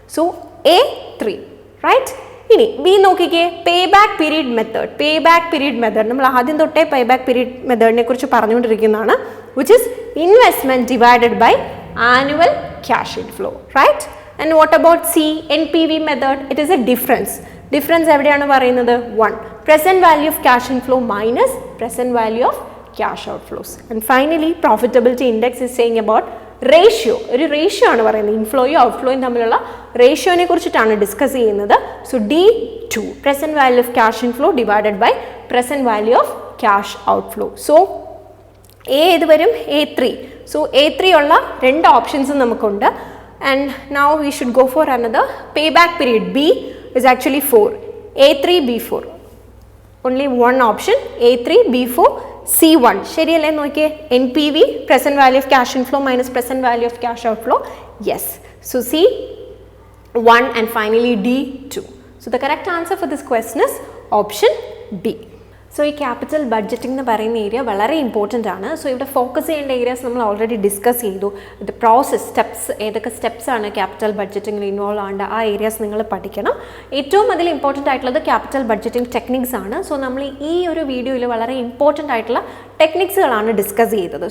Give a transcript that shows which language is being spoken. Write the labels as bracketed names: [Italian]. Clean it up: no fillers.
[Malayalam] So A3 right. ഇനി B നോക്കിക്കേ, pay back period method. Pay back period method നമ്മൾ ആദ്യം തൊട്ടേ പേ ബാക്ക് പീരീഡ് മെത്തേഡിനെ കുറിച്ച് പറഞ്ഞുകൊണ്ടിരിക്കുന്നതാണ്. [English] Which is investment divided by annual cash inflow, right. And what about C, NPV method? It is a difference. [Malayalam] Difference എവിടെയാണ് പറയുന്നത്? [English] 1. Present value of cash inflow minus present value of cash outflows. And finally, profitability index is saying about ratio. [Malayalam] ഒരു ratio ആണ് പറയുന്നത്. ഇൻഫ്ലോയും ഔട്ട്ഫ്ലോയും തമ്മിലുള്ള റേഷ്യോനെ കുറിച്ചിട്ടാണ് discuss ചെയ്യുന്നത്. [English] So D2, present value of cash inflow divided by present value of cash outflow. So A [Malayalam] ഏത് വരും? A3. So A3 ഉള്ള രണ്ട് ഓപ്ഷൻസും നമുക്കുണ്ട്. [English] And now we should go for another payback period. B is actually 4. A3, B4. Only one option. A3, B4, C1. [Malayalam] ശരിയല്ലേ നോക്കിയേ? [English] NPV, present value of cash inflow minus present value of cash outflow. Yes. So C1 and finally D2. So the correct answer for this question is option B. [Malayalam] So ഈ capital budgeting എന്ന് പറയുന്ന area വളരെ important ആണ്. So ഇവിടെ focus ചെയ്യേണ്ട areas നമ്മൾ already discuss ചെയ്തു. ഇത് പ്രോസസ് സ്റ്റെപ്സ്, ഏതൊക്കെ സ്റ്റെപ്സ് ആണ് ക്യാപിറ്റൽ ബഡ്ജറ്റിംഗിൽ ഇൻവോൾവ് ആവേണ്ട ആ ഏരിയാസ് നിങ്ങൾ പഠിക്കണം. ഏറ്റവും അതിൽ ഇമ്പോർട്ടൻ്റ് ആയിട്ടുള്ളത് ക്യാപിറ്റൽ ബഡ്ജറ്റിംഗ് ടെക്നിക്സ് ആണ്. സോ നമ്മൾ ഈ ഒരു വീഡിയോയിൽ വളരെ ഇമ്പോർട്ടൻ്റ് ആയിട്ടുള്ള ടെക്നിക്സുകളാണ് ഡിസ്കസ് ചെയ്തത്.